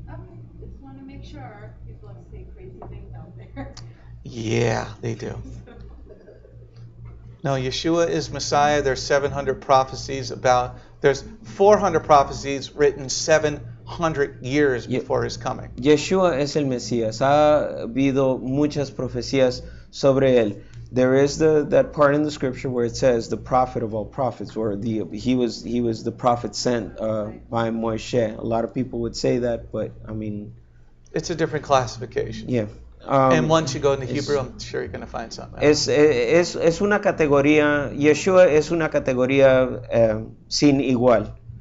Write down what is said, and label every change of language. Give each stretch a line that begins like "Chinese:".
English: Okay, just want to make sure people don't say crazy things out there. Yeah, they do. No, Yeshua is Messiah. There's 700 prophecies about. There's 400 prophecies written 700 years before his coming.
Spanish: Yeshua es el Mesías. Ha habido muchas profecías sobre él.
English: There is that part in the scripture where it says the prophet of all prophets, or he was the prophet sent by Moshe. A lot of people would say that, but I mean, It's a different classification. yeah. And once you go into Hebrew, I'm sure you're going to find something.
Spanish: Es una categoría, Yeshua es una categoría sin igual.